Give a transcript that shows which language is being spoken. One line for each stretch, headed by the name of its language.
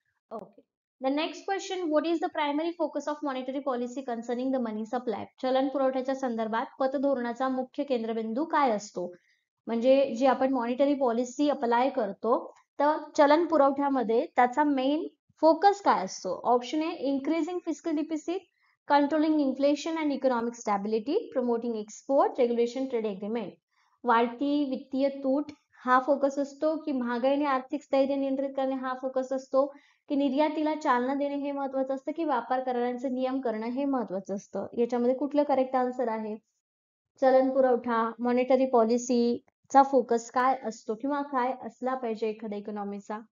English: Okay, the next question, what is the primary focus of monetary policy concerning the money supply?
Marathi: चलन पुरवठ्याच्या संदर्भात पतधोरणाचा मुख्य केंद्रबिंदू काय असतो? म्हणजे जी आपण मॉनिटरी पॉलिसी अप्लाय करतो तर चलन पुरवठ्यामध्ये त्याचा मेन फोकस काय असतो?
English: Option A increasing fiscal deficit, controlling inflation and economic stability, promoting export, regulation trade agreement.
Marathi: वाढती वित्तीय तूट हा फोकस असतो की महागाई आणि आर्थिक स्थैर्य नियंत्रित करणे हा फोकस असतो की निर्यातीला चालना देणे हे महत्वाचं असतं की व्यापार करारांचे नियम करणं हे महत्वाचं असतं? याच्यामध्ये कुठलं करेक्ट आन्सर आहे? चलन पुरवठा, मॉनिटरी पॉलिसीचा फोकस काय असतो किंवा काय असला पाहिजे एखाद्या इकॉनॉमीचा?